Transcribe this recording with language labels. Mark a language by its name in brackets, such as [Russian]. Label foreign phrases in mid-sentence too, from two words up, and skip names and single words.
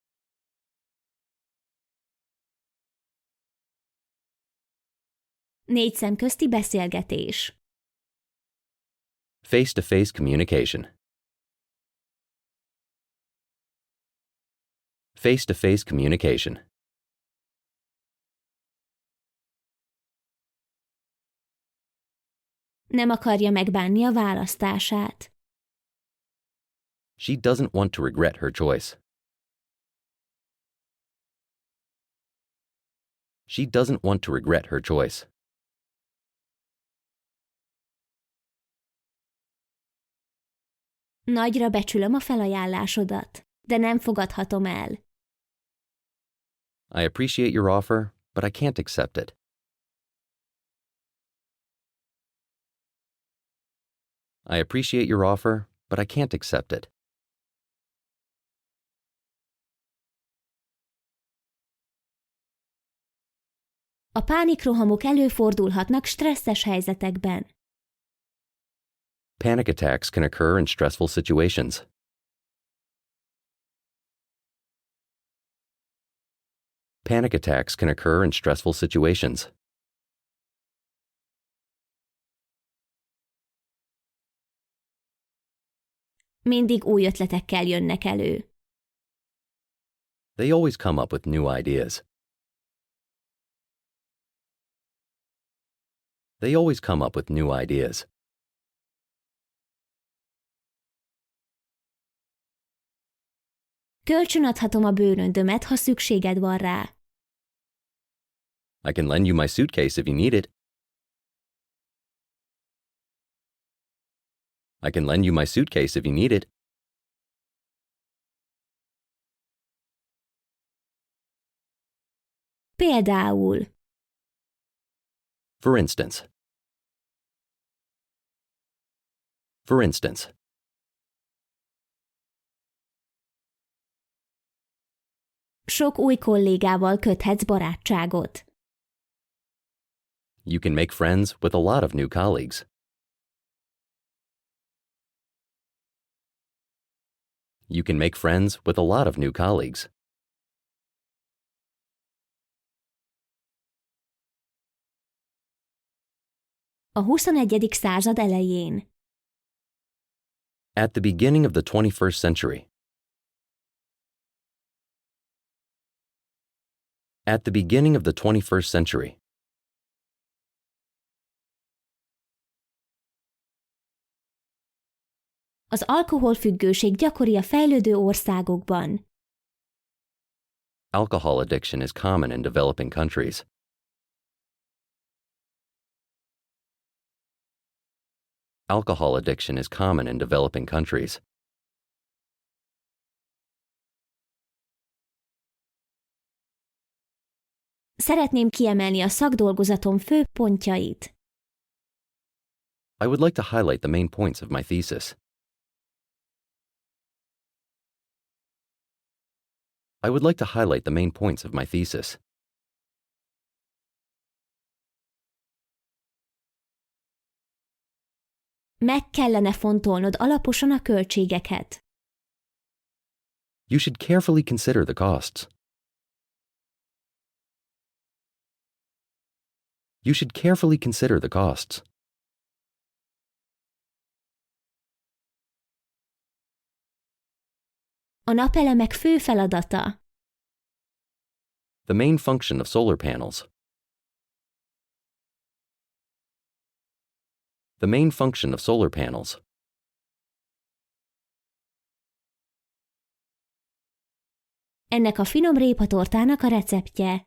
[Hungarian] Négy szem közti beszélgetés. [English] Face-to-face communication. Face-to-face communication. [Hungarian] Nem akarja megbánni a választását. [English] She doesn't want to regret her choice. She doesn't want to regret her choice. [Hungarian] Nagyra becsülöm a felajánlásodat, de nem fogadhatom el. [English] I appreciate your offer, but I can't accept it. I appreciate your offer, but I can't accept it. [Hungarian] A pánikrohamok előfordulhatnak stresszes helyzetekben. [English] Panic attacks can occur in stressful situations. Panic attacks can occur in stressful situations. [Hungarian] Mindig új ötletekkel jönnek elő. [English] They always come up with new ideas. They always come up with new ideas. [Hungarian] Kölcsönadhatom a bőröndömet, ha szükséged van rá. [English] I can lend you my suitcase if you need it. I can lend you my suitcase if you need it. [Hungarian] Például. [English] For instance. For instance. [Hungarian] Sok új kollégával köthetsz barátságot. [English] You can make friends with a lot of new colleagues. You can make friends with a lot of new colleagues. [Hungarian] A 21. század elején. [English] At the beginning of the 21st century. At the beginning of the 21st century. [Hungarian] Az alkoholfüggőség gyakori a fejlődő országokban. [English] Alcohol addiction is common in developing countries. Alcohol addiction is common in developing countries. [Hungarian] Szeretném kiemelni a szakdolgozatom fő pontjait. [English] I would like to highlight the main points of my thesis. I would like to highlight the main points of my thesis. [Hungarian] Meg kellene fontolnod alaposan a költségeket. [English] You should carefully consider the costs. You should carefully consider the costs. [Hungarian] A napelemek fő feladata. [English] The main function of solar panels. The main function of solar panels. [Hungarian] Ennek a finom répatortának a receptje.